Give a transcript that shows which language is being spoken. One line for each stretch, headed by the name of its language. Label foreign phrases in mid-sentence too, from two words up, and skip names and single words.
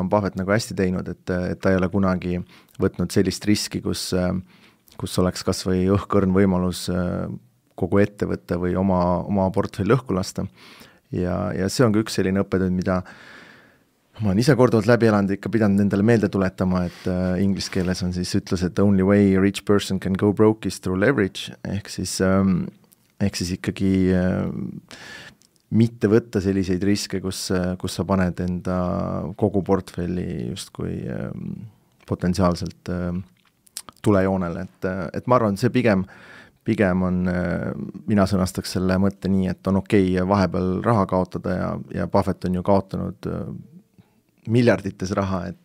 Estonian: Buffett nagu hästi teinud, et ta ei ole kunagi võtnud sellist riski, kus oleks kas või õhkõrn võimalus kogu ettevõtte või oma portfelli õhku lasta ja see on ka üks selline õppetund, mida ma olen ise korduvalt läbi elanud, ikka pidanud endale meelde tuletama, et inglise keeles on siis ütlus, et
English: the only way a rich person can go broke is through leverage,
Estonian: ehk siis ikkagi mitte võtta selliseid riske, kus sa paned enda kogu portfelli justkui potentsiaalselt tulejoonele, et ma arvan, see pigem on, mina sõnastaks selle mõtte nii, et on okei vahepeal raha kaotada ja Buffett on ju kaotanud miljardites raha,